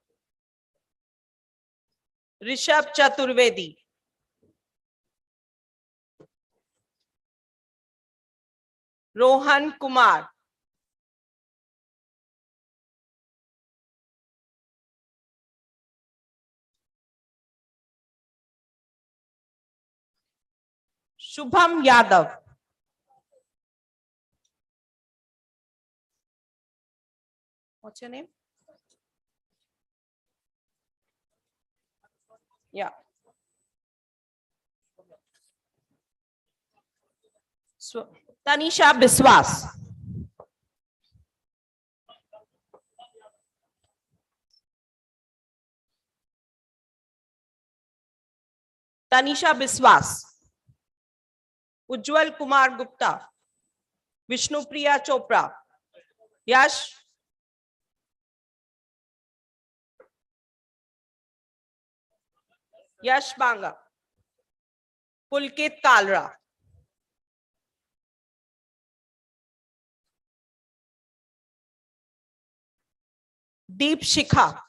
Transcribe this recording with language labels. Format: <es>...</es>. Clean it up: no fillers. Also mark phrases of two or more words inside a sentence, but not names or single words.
<hi>ऋषभ चतुर्वेदी, रोहन कुमार, शुभम यादव,</hi> <en>what's your name? Yeah. So, Tanisha Biswas, Tanisha Biswas,</en> <hi>उज्जवल कुमार गुप्ता, विष्णुप्रिया चोपड़ा, यश, यश बांगा, पुलकित कालरा, दीप शिखा,</hi>